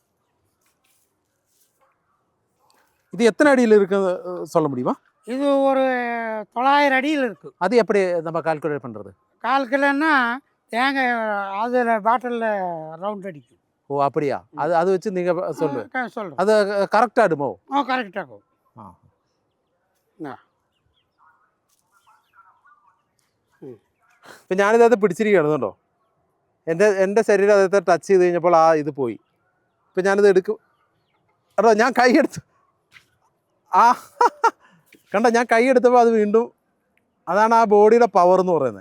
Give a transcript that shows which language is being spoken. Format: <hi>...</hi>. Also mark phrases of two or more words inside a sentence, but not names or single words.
<ta>இது எத்தனை அடியில் இருக்கு சொல்ல முடியுமா? இது ஒரு 900 அடியில் இருக்கு. அது எப்படி நம்ம கால்குலேட் பண்ணுறது? கால்குலேட்னா தேங்காய் அதில் பாட்டிலில் ரவுண்ட் அடிக்கும். ஓ அப்படியா? அது வச்சு நீங்கள் சொல்லுங்கள். சொல்லுங்கள். அது கரெக்டாகிடுமோ? கரெக்டாகும்.</ta> <ml>ഇപ്പം ഞാനിതകത്ത് പിടിച്ചിരിക്കുകയാണ് കേട്ടോ. എൻ്റെ ശരീരം അതത്തെ ടച്ച് ചെയ്ത് കഴിഞ്ഞപ്പോൾ ആ ഇത് പോയി. ഇപ്പം ഞാനിത് എടുക്കും കേട്ടോ. ഞാൻ കൈ എടുത്തു. കണ്ടോ, ഞാൻ കൈ എടുത്തപ്പോൾ അത് വീണ്ടും, അതാണ് ആ ബോഡിയുടെ പവർ എന്ന് പറയുന്നത്.</ml>